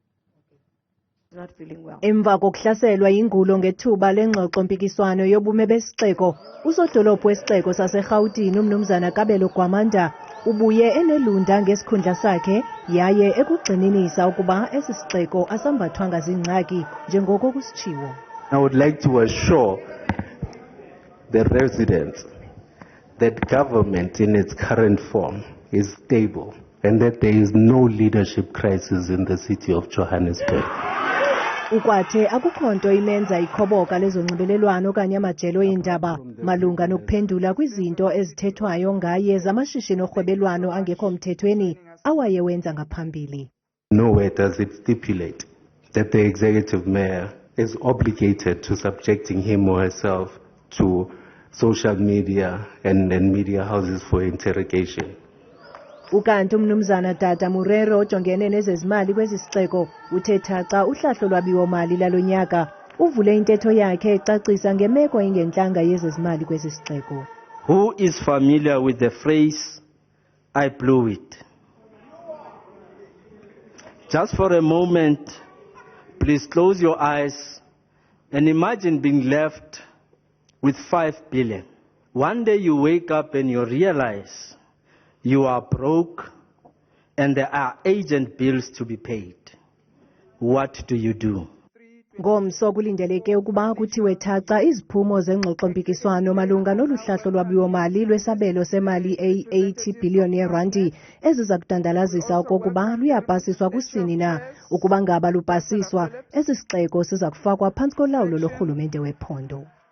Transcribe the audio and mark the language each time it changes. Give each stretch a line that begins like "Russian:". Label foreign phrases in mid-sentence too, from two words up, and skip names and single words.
Xhosa: Emva kokuhlaselwa yingulo ngethuba lengxoxo-mpikiswano yobume besixeko, usodolophu wesixeko saseRhawutini umnumzana UGwamanda ubuye enelunda ngesikhundla sakhe yaye ekugxininisa ukuba esi sixeko asambathwanga zingxaki njengoko kusitshiwo.
English: I would like to assure the residents that government in its current form is stable and that there is no leadership crisis in the city of Johannesburg.
Xhosa: Ukwathe akukho nto imenza ikhoboka lezonxibelelwano okanye amajelo eendaba malunga nokuphendula kwizinto ezithethwayo ngaye zamashishini orhwebelwano angekho mthethweni awayewenza ngaphambili.
English: Nowhere does it stipulate that the executive mayor is obligated to subjecting him or herself to social media and media houses for interrogation.
Xhosa: Ukanti umnumzana Dada Morero ojongene nezezimali kwezi sixeko uthe thaca uhlahlo lwabiwo-mali lalonyaka uvule intetho yakhe ecacisa ngemeko engentlanga yezezimali kwezi sixeko.
English: Who is familiar with the phrase, I blew it? Just for a moment, please close your eyes and imagine being left with 5 billion. One day you wake up and you realize you are broke and there are agent bills to be paid. What do you do?
Xhosa: Ngomso kulindeleke ukuba kuthiwe thaca iziphumo zengxoxo-mpikiswano malunga nolu hlahlo lwabiwo-mali lwesabelo semali eyi-80 billion yeerandi eziza kudandalazisa okokuba luyapasiswa kusini na. Ukuba ngaba lupasiswa, esi sixeko siza kufakwa phantsi kolawulo lorhulumente wephondo.